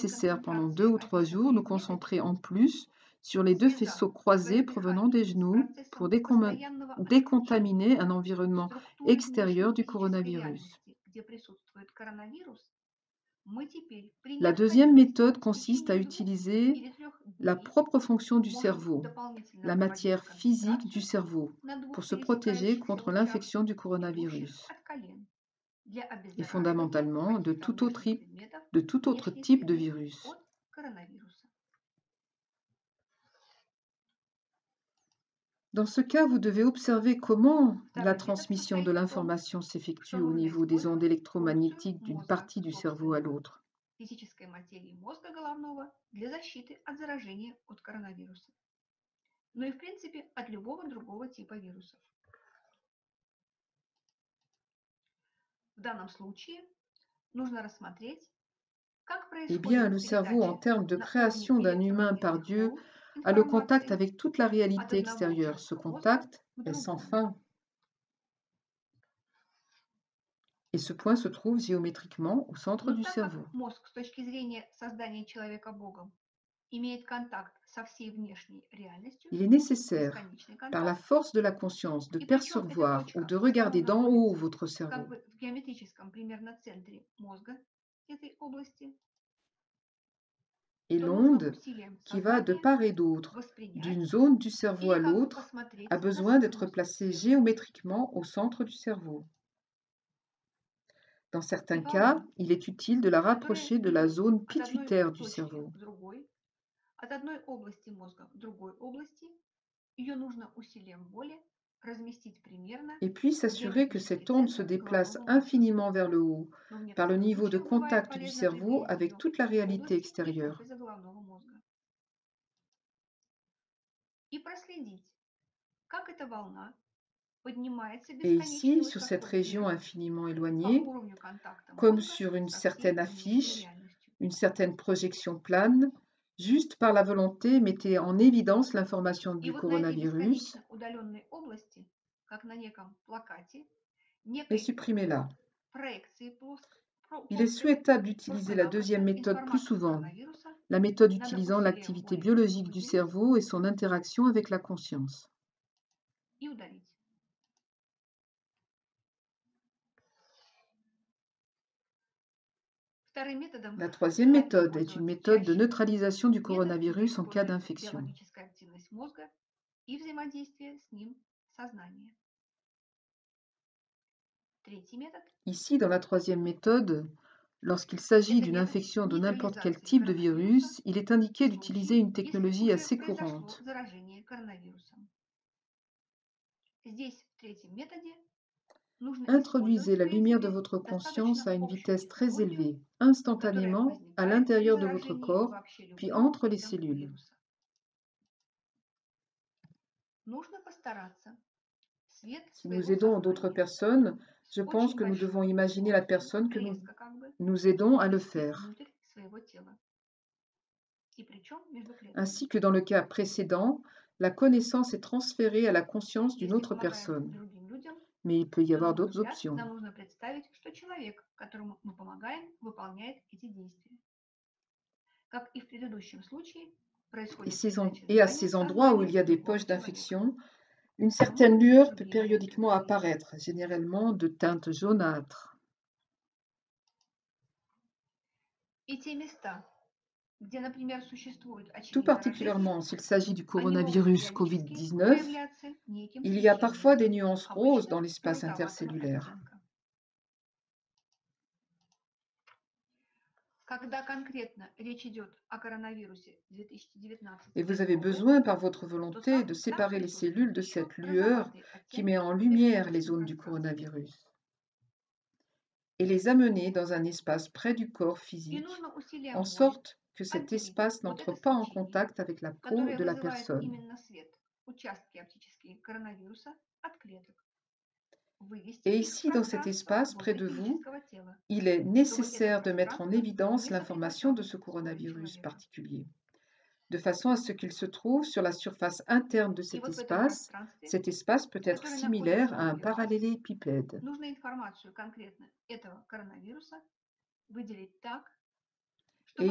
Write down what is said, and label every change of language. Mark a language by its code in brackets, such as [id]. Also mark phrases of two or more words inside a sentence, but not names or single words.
[fr] nécessaire, pendant 2 [ru] концентрации [fr] ou 3 jours, nous [ru] описанные в методе, [fr] concentrer en plus sur les deux [ru] связав [fr] faisceaux [ru] свое [fr] croisés provenant [ru] дыхание [fr] des [ru] с [fr] genoux pour [ru] процессом постоянного ощущения [fr] décontaminer un environnement [ru] структуры внешней [fr] extérieur du [ru] физической [fr] coronavirus. [ru] реальности, где присутствует коронавирус, мы теперь при [fr] La deuxième [ru] необходимости [fr] méthode [ru] в [fr] consiste à [ru] течение 2 [fr] utiliser [ru] или 3 [fr] la [ru] дней [fr] propre fonction du [ru] можем [fr] cerveau, [ru] дополнительно [fr] la [ru] проводить [fr] matière physique du [ru] концентрацию [fr] cerveau, [ru] на [fr] pour [ru] двух [fr] se protéger [ru] пересекающихся [fr] contre [ru] лучах, [fr] l'infection du [ru] идущих [fr] coronavirus [ru] от колен, для [fr] et [ru] обеззараживания [fr] fondamentalement [ru] каких-то внешних предметов [fr] de tout autre [ru] внешней [fr] type de [ru] среды [fr] virus. [ru] от коронавируса. [fr] Dans ce cas, vous devez observer comment la [ru] Второй метод [fr] transmission de [ru] состоит в том, [fr] l'information [ru] что [fr] s'effectue au [ru] нужно [fr] niveau des ondes [ru] использовать функцию [fr] électromagnétiques d'une [ru] мозга [fr] partie du cerveau à [ru] собственного, [fr] l'autre. [ru] физической материи мозга головного для защиты от заражения от коронавируса, но и в принципе от любого другого типа вирусов. В данном случае нужно рассмотреть, как [fr] Eh bien, [ru] происходит [fr] le cerveau, en [ru] передача [fr] termes de [ru] на уровне [fr] création d'un humain par [ru] электромагнитных [fr] Dieu, [ru] волн [fr] a le contact [ru] информации [fr] avec toute la [ru] от [fr] réalité [ru] одного [fr] extérieure. Ce [ru] участка мозга [fr] contact [ru] к [fr] est sans [ru] другому. [fr] fin. Et ce point se trouve géométriquement au centre [ru] Но [fr] du [ru] так [fr] cerveau. [ru] как мозг с точки зрения создания человека Богом имеет контакт со всей внешней реальностью, [fr] Il est nécessaire, [ru] бесконечный [fr] par la [ru] контакт, [fr] force de la conscience, de [ru] и причем эта [fr] percevoir ou [ru] точка [fr] de [ru] в [fr] regarder [ru] целом [fr] d'en haut [ru] находится [fr] votre [ru] как [fr] cerveau. [ru] бы в геометрическом примерно центре мозга этой области, [fr] Et [ru] то нужно [fr] l'onde [ru] усилием [fr] qui va de [ru] сознания [fr] part et d'autre, [ru] воспринять [fr] d'une zone du cerveau à [ru] или как бы [fr] l'autre, [ru] посмотреть [fr] a [ru] на [fr] besoin [ru] свой [fr] d'être [ru] мозг [fr] placée [ru] сверху [fr] géométriquement au centre du cerveau. Dans [ru] и [fr] certains cas, [ru] волна, [fr] il est utile de la [ru] которая [fr] rapprocher de la [ru] идет [fr] zone [ru] от одной [fr] pituitaire du [ru] точки [fr] cerveau. [ru] к другой, от одной области мозга к другой области, ее нужно усилием воли разместить примерно [fr] Et puis [ru] в [fr] s'assurer que [ru] геометрический [fr] cette onde se [ru] центр [fr] déplace [ru] головного мозга. [fr] infiniment vers le haut, [ru] Но в [fr] par le [ru] некоторых [fr] niveau de [ru] случаях бывает [fr] contact du [ru] полезно [fr] cerveau [ru] применять [fr] avec [ru] ее [fr] toute la [ru] в [fr] réalité [ru] области [fr] extérieure. [ru] гипофиза головного мозга. И проследить, как эта волна поднимается [fr] Et [ru] бесконечно [fr] ici, sur [ru] высоко [fr] cette région [ru] вверх [fr] infiniment [ru] по [fr] éloignée, [ru] уровню контакта [fr] comme [ru] мозга [fr] sur une [ru] со всей [fr] certaine [ru] внешней [fr] affiche, [ru] реальностью. [fr] une certaine projection plane, juste par la volonté, mettez en évidence l'information [ru] И [fr] du [ru] вот на этой [fr] coronavirus [ru] бесконечно удаленной области, как на неком плакате, [fr] et [ru] некой [fr] supprimez-la. [ru] проекции [fr] Il est [ru] плоской, [fr] souhaitable d'utiliser la [ru] просто-напросто [fr] deuxième méthode plus [ru] информацию [fr] souvent, [ru] коронавируса [fr] la méthode [ru] надо [fr] utilisant [ru] усилием [fr] l'activité [ru] воли [fr] biologique du [ru] выделить [fr] cerveau et son interaction avec la conscience. [ru] и удалить. Вторым методом [fr] La troisième [ru] желательно [fr] méthode est une [ru] пользоваться [fr] méthode de [ru] чаще. [fr] neutralisation du [ru] Метод, где [fr] coronavirus en cas [ru] используется [fr] d'infection. [ru] биологическая активность мозга и взаимодействие с ним сознания. Третий метод [fr] Ici, dans la troisième méthode, lorsqu'il s'agit [ru] это [fr] d'une [ru] метод [fr] infection de n'importe quel [ru] нейтрализации [fr] type de [ru] коронавируса [fr] virus, il est indiqué [ru] в [fr] d'utiliser [ru] случае, [fr] une [ru] если [fr] technologie [ru] уже [fr] assez [ru] произошло [fr] courante. [ru] заражение коронавирусом. Здесь, в третьем методе, нужно [fr] Introduisez [ru] использовать, в [fr] la lumière de [ru] принципе, [fr] votre conscience [ru] достаточно [fr] à une [ru] общую [fr] vitesse très [ru] технологию, [fr] élevée, [ru] которая [fr] instantanément, à [ru] возникает при [fr] l'intérieur de votre [ru] заражении [fr] corps, [ru] вообще [fr] puis [ru] любым [fr] entre les [ru] видом [fr] cellules. [ru] вируса. Нужно постараться свет [fr] Si nous [ru] своего [fr] aidons d'autres [ru] сознания [fr] personnes, [ru] с [fr] je pense [ru] очень [fr] que nous devons [ru] большой [fr] imaginer la [ru] скоростью, [fr] personne que [ru] резко как бы, [fr] nous aidons à le [ru] ввести [fr] faire. [ru] внутрь своего тела. И причем между клетками. [fr] Ainsi que dans le cas précédent, la connaissance est transférée à la conscience d'une [ru] Если [fr] autre [ru] помогаем [fr] personne. [ru] другим людям, [fr] Mais il peut y [ru] то, на [fr] avoir [ru] мой [fr] d'autres [ru] взгляд, [fr] options. [ru] нам нужно представить, что человек, которому мы помогаем, выполняет эти действия. Как и в предыдущем случае, происходит передача [fr] Et à [ru] знания [fr] ces endroits où il [ru] сознания [fr] y a des [ru] другого [fr] poches [ru] человека. [fr] d'infection, une [ru] Но [fr] certaine [ru] могут быть и [fr] lueur peut [ru] другие варианты. [fr] périodiquement apparaître, généralement de teinte jaunâtre. [ru] И те места, где, например, существует [fr] Tout [ru] очевидное рождение, [fr] particulièrement s'il s'agit du [ru] они могут [fr] coronavirus [ru] периодически [fr] Covid-19, [ru] проявляться неким [fr] il y a parfois [ru] свечением, [fr] des nuances roses [ru] обычно [fr] dans l'espace [ru] желтоватого [fr] intercellulaire. [ru] оттенка. Когда конкретно речь идет о коронавирусе 2019 [fr] Et vous avez [ru] СОВ, [fr] besoin, par votre [ru] то [fr] volonté, de [ru] там [fr] séparer les [ru] присутствуют [fr] cellules de [ru] еще [fr] cette lueur [ru] розоватые [fr] qui met [ru] оттенки [fr] en [ru] в [fr] lumière les [ru] межклеточном [fr] zones du [ru] пространстве. [fr] coronavirus et les amener dans un espace près du corps [ru] И [fr] physique, [ru] нужно [fr] en [ru] усилием воли [fr] sorte que cet [ru] отделить [fr] espace [ru] вот [fr] n'entre [ru] это [fr] pas en [ru] свечение, [fr] contact avec la peau [ru] которое [fr] de la [ru] вызывает [fr] personne. [ru] именно свет, участки оптические коронавируса от клеток. Вывести [fr] Et [ru] их в [fr] ici, dans cet [ru] пространство [fr] espace près [ru] возле [fr] de vous, [ru] физического тела, [fr] il est [ru] чтобы это [fr] nécessaire de mettre en [ru] пространство [fr] évidence [ru] не [fr] l'information de [ru] соприкасалось [fr] ce [ru] с кожей [fr] coronavirus [ru] человека. [fr] particulier, de façon à ce qu'il se trouve sur la surface interne de [ru] И [fr] cet [ru] вот в этом [fr] espace. [ru] пространстве, [fr] Cet espace peut [ru] в [fr] être [ru] котором находится [fr] similaire à un [ru] возле вас, [fr] parallélépipède. [ru] нужно информацию конкретно этого коронавируса выделить так, [fr] Et